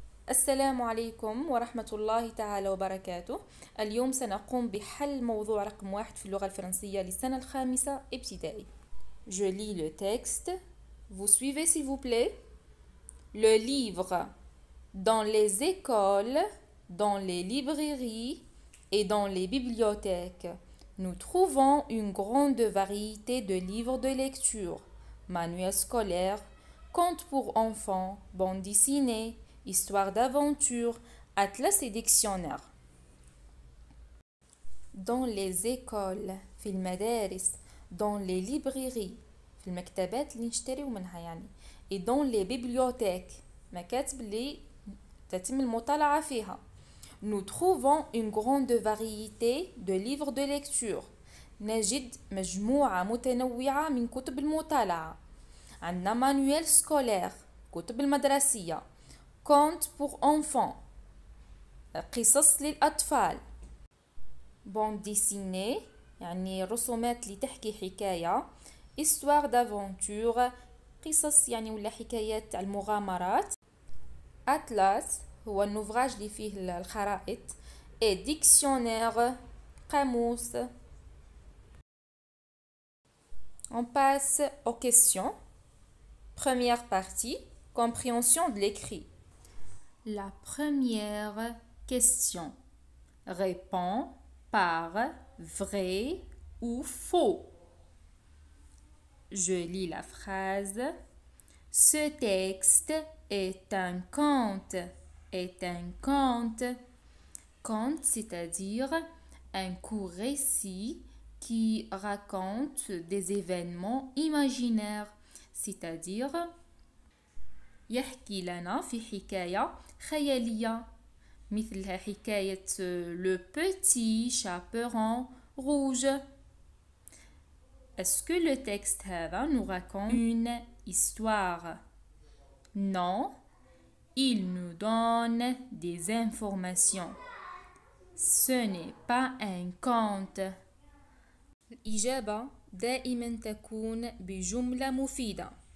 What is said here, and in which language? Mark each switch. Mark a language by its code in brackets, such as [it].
[ar] السلام عليكم ورحمة الله تعالى وبركاته. اليوم سنقوم بحل موضوع رقم 1 في اللغة الفرنسية للسنة الخامسة ابتدائي. [fr] Je lis le texte. Vous suivez s'il vous plaît. Le livre. Dans les écoles, dans les librairies et dans les bibliothèques, nous trouvons une grande variété de livres de lecture, manuels scolaires, contes pour enfants, bandes dessinées, histoires d'aventure, atlas et dictionnaires. Dans les écoles, [ar] في المدارس, [fr] dans les librairies, [ar] في المكتبات اللي نشتريو منها يعني, [fr] et dans les bibliothèques, [ar] مكاتب اللي تتم المطالعة فيها. [fr] Nous trouvons une grande variété de livres de lecture. [ar] نجد مجموعة متنوعة من كتب المطالعة. عندنا مانويل سكولير, كتب المدرسية. [fr] contes pour enfants, [ar] قصص للأطفال. [fr] bande dessinée, [ar] يعني رسومات اللي تحكي حكاية. [fr] histoire d'aventure, [ar] قصص يعني ولا حكايات على المغامرات. atlas هو النوفراج اللي فيه الخرائط. [fr] et dictionnaire, [ar] قاموس. [fr] On passe aux questions. Première partie, compréhension de l'écrit. La première question. Réponds par vrai ou faux. Je lis la phrase. Ce texte est un conte. Est un conte. Conte, c'est-à-dire un court récit qui raconte des événements imaginaires. C'est-à-dire [ar] يحكي لنا في حكاية خيالية مثل حكاية Le Petit Chaperon Rouge. [fr] Est-ce que le texte [ar] هذا [fr] nous raconte une histoire? Non, il nous donne des informations. Ce n'est pas un conte. [ar] الإجابة دائما تكون بجملة مفيدة.